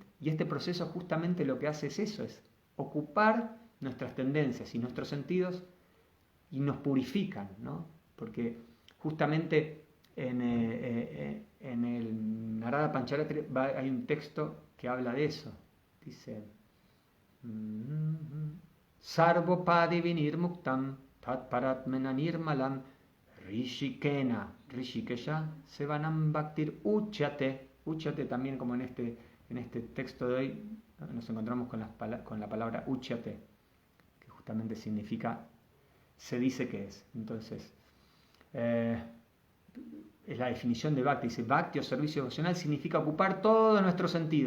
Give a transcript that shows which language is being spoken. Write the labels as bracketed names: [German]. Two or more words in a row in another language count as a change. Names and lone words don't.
[Spanish] Y este proceso justamente lo que hace es eso, es ocupar nuestras tendencias y nuestros sentidos y nos purifican, ¿no? Porque justamente en el Narada Pancharatri hay un texto que habla de eso. Dice, [Sanskrit] सर्वोपाधि विनिर्मुक्तं तत्परत्वेन निर्मलम् हृषीकेण हृषीकेश सेवनं भक्तिर् उच्यते. [Spanish] Uchyate también, como en este texto de hoy nos encontramos con la palabra uchyate, que justamente significa se dice que es. Entonces, es la definición de Bhakti. Dice, Bhakti o servicio devocional significa ocupar todos nuestros sentidos.